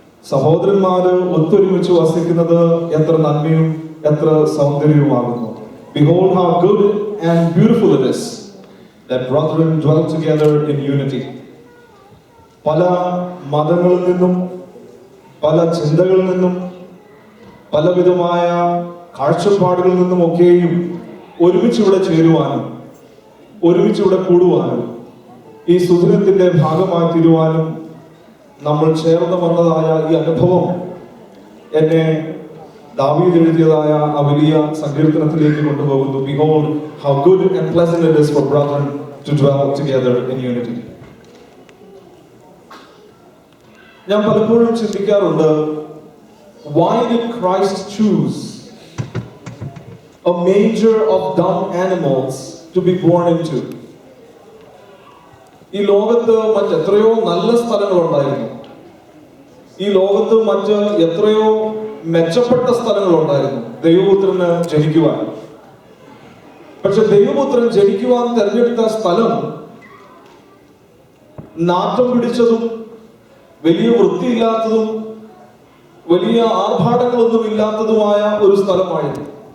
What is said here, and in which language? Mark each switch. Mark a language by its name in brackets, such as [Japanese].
[Malayalam] സഹോദരന്മാര് ഒത്തൊരുമിച്ച് വസിക്കുന്നത് എത്ര നന്മയും എത്ര സൗന്ദര്യവുമാകുന്നു. [English] Behold how good and beautiful it is that brethren dwell together in unity. [Malayalam] പല മതങ്ങളിൽ നിന്നും, പല ചിന്തകളിൽ നിന്നും, പലവിധമായ കാഴ്ചപ്പാടുകളിൽ നിന്നും ഒക്കെയും ഒരുമിച്ച് ഇവിടെ ചേരുവാനും ഒരുമിച്ച് ഇവിടെ കൂടുവാനും ഈ സുദിനത്തിന്റെ ഭാഗമായി തീരുവാനും നമ്മൾ ചേർന്ന് വന്നതായ ഈ അനുഭവം എന്നെ ദാവീദ് എഴുതിയതായ ആ വലിയ സങ്കീർത്തനത്തിലേക്ക് കൊണ്ടുപോകുന്നു. [English] Behold how good and pleasant it is for brethren to dwell together in unity. [Malayalam] ഞാൻ പലപ്പോഴും ചിന്തിക്കാറുണ്ട്, [English] why did Christ choose a manger of dumb animals to be born into? [Malayalam] ഈ ലോകത്ത് മറ്റെത്രയോ നല്ല സ്ഥലങ്ങളുണ്ടായിരുന്നു. ഈ ലോകത്ത് മറ്റ് എത്രയോ മെച്ചപ്പെട്ട സ്ഥലങ്ങളുണ്ടായിരുന്നു ദൈവപുത്രന് ജനിക്കുവാൻ. പക്ഷെ ദൈവപുത്രൻ ജനിക്കുവാൻ തെരഞ്ഞെടുത്ത സ്ഥലം നാറ്റം പിടിച്ചതും വലിയ വൃത്തിയില്ലാത്തതും വലിയ ആർഭാടങ്ങളൊന്നും ഇല്ലാത്തതുമായ ഒരു സ്ഥലമായിരുന്നു.